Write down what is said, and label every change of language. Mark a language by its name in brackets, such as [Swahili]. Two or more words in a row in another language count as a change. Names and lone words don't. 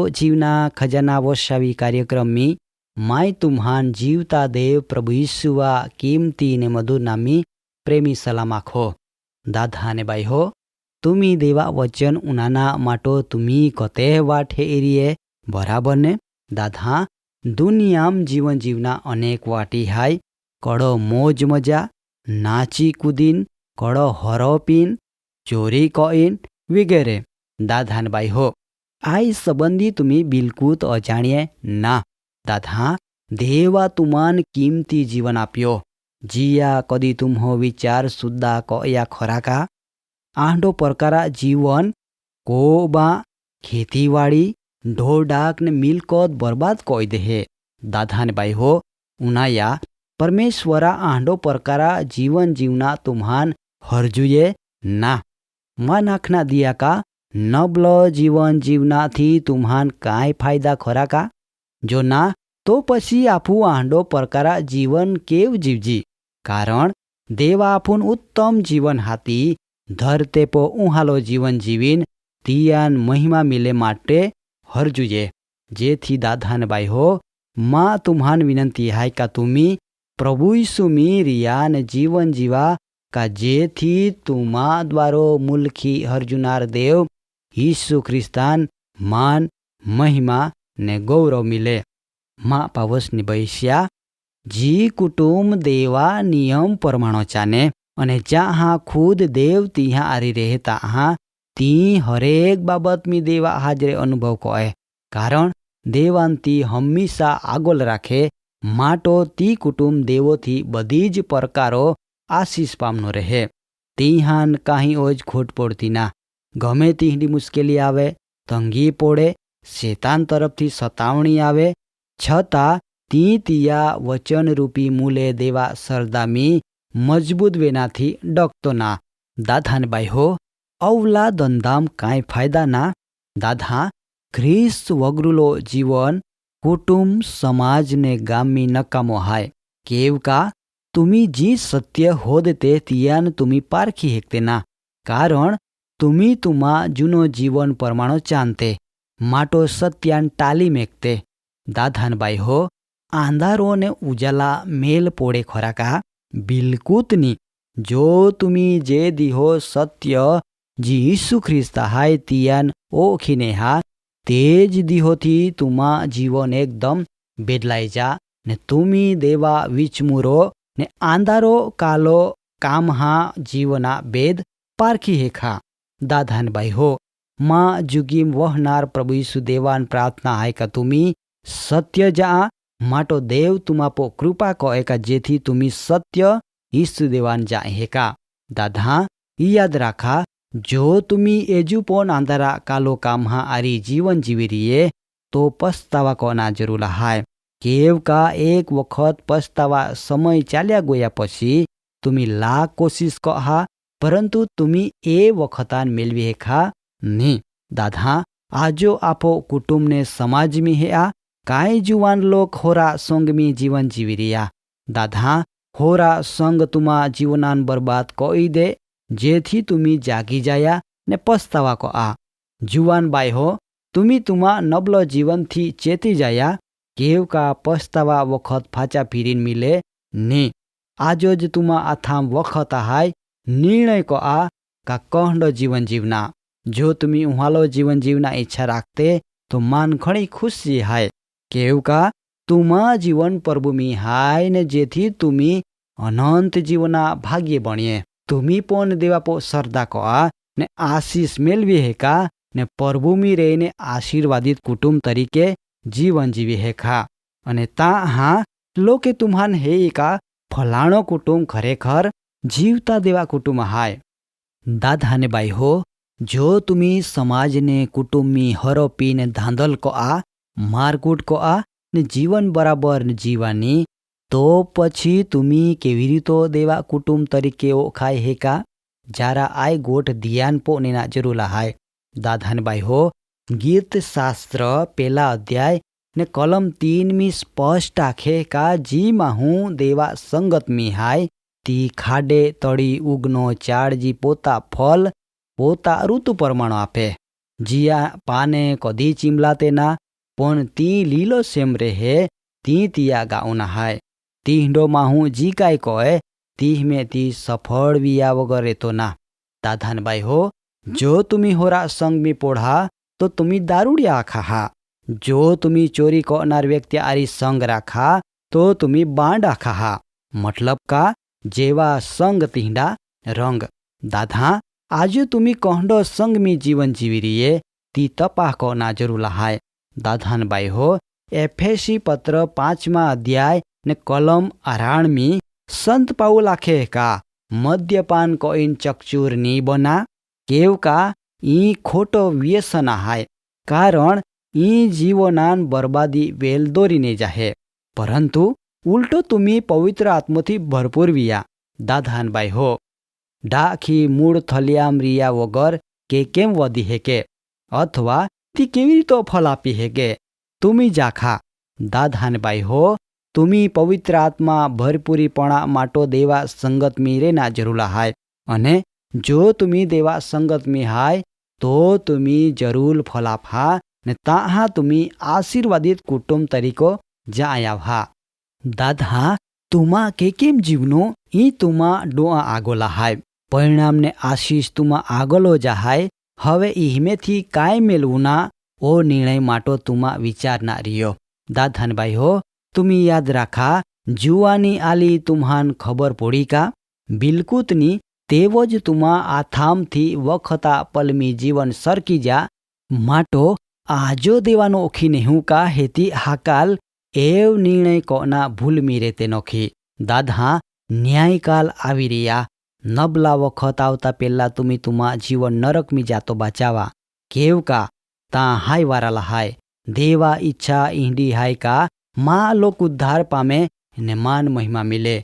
[Bhili] जीवना खजाना वशावी कार्यक्रम में माय तुम्हान जीवता देव प्रभु यीशुवा कीमती ने मधुर नामी प्रेमी सलाम आखो. दादा ने बाई हो तुम्ही देवा वचन उनाना माटो तुम्ही कते वाट हे एरिये बराबर ने. दादा दुनियाम जीवन जीवना अनेक वाटी हाय, कड़ो मोज मजा नाची कूदीन, कड़ो हरोपीन, चोरी कईन वगैरे. दादा ने बाई हो आई संबंधी तुम्ही बिलकुल अजाणिये ना. दादा देवा तुमान किमती जीवन आप्यो, जिया कदी तुम्हो विचार सुद्धा कया खरा का. आंडो प्रकारा जीवन कोबा खेतीवाड़ी ढोर ने मिलकत बर्बाद कई दे. दादा ने बाई हो उनाया परमेश्वरा आंडो प्रकारा जीवन जीवना तुम्हान हरजुये ना. मा नाखना दिया का नबल जीवन जीवना थी तुम्हान काय फायदा खरा का. जो ना तो पछी आपू आंडो प्रकारा जीवन केव जीवजी. कारण देवा आपून उत्तम जीवन हाथी धरते पो उहालो जीवन जीवीन तियान महिमा मिले माटे हरजुये. जेथी दादान बाई हो माँ तुम्हान विनंती है का तुम्ही प्रभु यीशु मी रियान जीवन जीवा का जेथी तुमा द्वारो मुलखी हरजुनार देव यीशु ख्रिस्तान मान महिमा ने गौरव मिले. माँ पावस नि बैस्या जी कुटुंब देवा नियम परमाणु चाने अने जहाँ खुद देव तिहा आरी रहता हाँ ती हरेक बाबत में देवा हाजरे अनुभव कहे. कारण देवांती हमेशा आगोल राखे माटो ती कुटुंब देवो थी बधीज प्रकारो आशीष पामनो रहे. तीहान कहीं ओज खोट पड़ती ना. गमे तीहडी मुश्केली आवे, तंगी पोड़े, शैतान तरफ थी सतावणी आवे, छता ती तिया वचन रूपी मूले देवा सरदामी मजबूत वेना थी डकतो ना. दादा ने बाई हो अवला दंदाम काई फायदा ना. दादा ख्रिस्त वगरुलो जीवन कुटुंब समाज ने गामी नकामो हाय. केव का तुम्ही जी सत्य होदते तियान तुम्ही पारखी हेकते ना. कारण तुम्ही तुमा जुनो जीवन परमाणु चांते माटो सत्यान टाली मेकते. दादान बाई हो आंधारो ने उजाला मेल पोड़े खरा का. बिलकुत नी. जो तुम्ही जे दिहो सत्य जी यीशु ख्रिस्ता हाय तियान ओखीने हा तेज दिहो थी तुमा जीवन एकदम बेदलाई जा ने तुम्ही देवा विचमुरो ने आंधारो कालो काम हा जीवना बेद पारखी हेखा. दादान बाई हो माँ जुगीम वहनार प्रभु यीशु देवान प्रार्थना है का तुम्ही सत्य जा माटो देव तुमापो कृपा कहे का जेथी तुम्ही सत्य यीशु देवान जा हेका. दादा याद राखा जो तुम्ही एजुपोन आंधारा कालो काम हा आरी जीवन जीवी रिये तो पछतावा कोना जरूर हाय. केव का एक वखत पछतावा समय चाल्या गोया पछी तुम्ही लाख कोशिश कहा परंतु तुम्ही ए वखतान मेलवी हेखा नी. दादा आजो आपो कुटुंब ने समाज में है आ काय जुवान लोक होरा संग में जीवन जीवी रिया। दादा होरा संग तुमा जीवनान बर्बाद कोई दे जेथी तुमी जागी जाया ने पछतावा को आ। जुवान बाई हो तुमी तुमा नबलो जीवन थी चेती जाया केव का पछतावा वखत फाचा फिरीन मिले ने। आजो ज तुमा आथाम वखत आहाय निर्णय को आ का कहंडो जीवन जीवना। जो तुमी उहालो जीवन जीवना इच्छा राखते तो मान खणी खुशी हाय केव का तुमा जीवन प्रभु में हाय ने जेथी तुमी अनंत जीवना भाग्य बनिए। तुमी पण देवापो श्रद्धा को आ ने आशीष मेलवी है का ने प्रभु में रहीने आशीर्वादित कुटुंब तरीके जीवन जीवी है खा। अने ता हाँ लोके तुम्हान हे का फलाणो कुटुंब खरेखर जीवता देवा कुटुंब हाय। दादा ने बाई हो जो तुमी समाज ने कुटुंब में हरोपी ने धांधल को आ मारकूट को आ ने जीवन बराबर ने जीवानी तो पछी तुमी केवी रीतो देवा कुटुंब तरीके ओखाय हे का जारा आय गोठ ध्यान पो नेना जरूला हाय। दादा ने बाई हो गीत शास्त्र पेला अध्याय ने कलम 3 में स्पष्ट आखे का जी माहू देवा संगत में हाय ती खाडे तड़ी उगनो चाड़ जी पोता फल पोता ऋतु प्रमाण आपे। जिया पाने कदी चिमलाते ना पण ती लीलो सेम रहे ती तिया गाउना हाय। तीहडो माहू जी काय कोय तीह में ती सफल विया वगर रेतो ना। दाधान बाई हो जो तुमी होरा संग में पोढ़ा तो तुमी दारूडिया आखा हा। जो तुमी चोरी करनार व्यक्ति आरी संग राखा तो तुमी बांड आखा हा। मतलब का जेवा संग तिहडा रंग। दाधा आज तुमी कहडो संग में जीवन जीवी रिये ती तपा को ना जरूर हाय। दाधान बाई हो एफेसी पत्र 5वां अध्याय ने कलम 18 में संत पाउल आखे का मद्यपान को इन चकचूर नी बना केव का ई खोटो व्यसन हाय कारण ई जीवनान बर्बादी वेलदोरी ने जाहे परंतु उल्टो तुमी पवित्र आत्मथी भरपूर विया। दाधान बाई हो डाखी मूळ थलियाम रिया वगर के केम वधी हेके अथवा ती केवी तो फल आपी हेके तुमी जाखा। दाधान बाई हो तुमी पवित्र आत्मा भरपूरीपणा माटो देवा संगत में रेना जरूर हाय अने जो तुमी देवा संगत में हाय तो तुमी जरूर फलाफा ने ताहा तुमी आशीर्वादित कुटुंब तरीको जायाव हा। दादा तुमा के केम जीवनो ई तुमा डोआ आगोला हाय परिणाम ने आशीष तुमा आगोलो जाहाय। हवे इहमेथी काय मेलवुना ओ निर्णय माटो तुमा विचार ना रियो। दाधान बाई हो तुमी याद राखा जुवानी आली तुम्हान खबर पड़ी का बिलकुतनी तेवज तुमा आथाम थी वखता पलमी जीवन सरकी जा माटो आजो देवानो ओखी नेहू का हेती हाकाल एव निर्णय कोना भूल मी रेते नोखी। दादा न्यायकाल आवी रिया नबला वखत आवता पेला तुमी तुमा जीवन नरक में जातो बचावा केव का ता हाय वाराला हाय देवा इच्छा इंडी हाय का माँ लोक उद्धार पामे ने मान महिमा मिले।